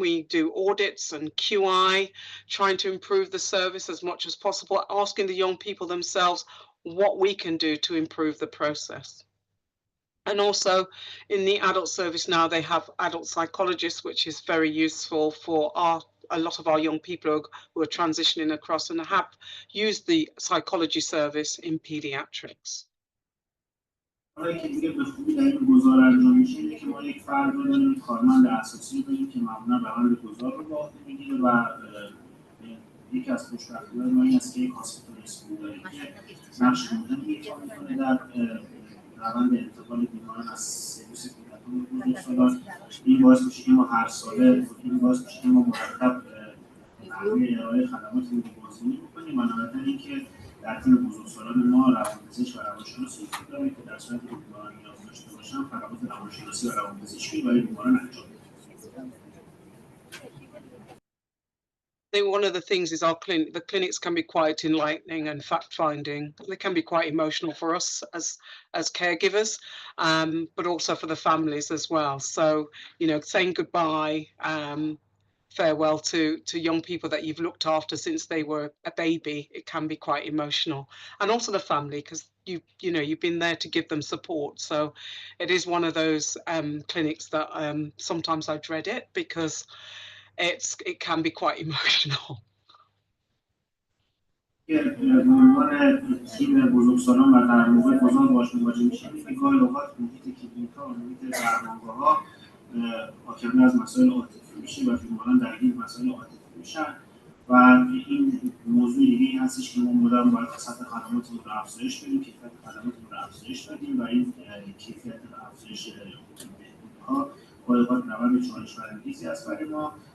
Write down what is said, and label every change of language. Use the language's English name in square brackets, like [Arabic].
[English] We do audits and QI, trying to improve the service as much as possible, asking the young people themselves what we can do to improve the process. And also in the adult service now, they have adult psychologists, which is very useful for a lot of our young people who are transitioning across and have used the psychology service in pediatrics. [Persian] کاری که دیگه به خوبی در این گذار انجام میشه اینه که ما یک فرد رو داریم، کارمند اساسی داریم که معمولا روند گذار رو به عهده میگیره و یکی از خوشبختی‌های ما این است که یک هاسپیتال اسکول داریم که نقش مهمی ایفا می‌کنه در روند انتقال بیماران از سرویس کودکان به بزرگسالان. این باعث میشه که ما هر ساله مرتب نحوه ارائه خدمات رو بازبینی بکنیم و نهایتاً اینکه در تیم بزرگسالان ما روانپزشک و روانشناس وجود داره که در صورتی که بیماران نیاز داشته باشن خدمات روانشناسی و روانپزشکی برای بیماران انجام میدیم. [English] One of the things is the clinics can be quite enlightening and fact-finding. They can be quite emotional for us as caregivers, but also for the families as well. So, you know, saying goodbye, farewell to young people that you've looked after since they were a baby, it can be quite emotional. And also the family, because you know you've been there to give them support. So it is one of those clinics that sometimes I dread it because it can be quite emotional. [Persian] به عنوان تیم بزرگسالان و در موقع گذار باش مواجه میشیم که گاهی اوقات محیط کلینیک‌ها و محیط درمانگاه‌ها حاکم از مسائل عاطفی میشه و بیماران درگیر مسائل عاطفی میشن و این موضوع دیگه این هستش که ما مدام باید سطح خدماتمون رو افزایش بدیم، کیفیت خدماتمون رو افزایش بدیم و این کیفیت افزایش بهبودها گاهی اوقات روند چالش برانگیزی است برای ما.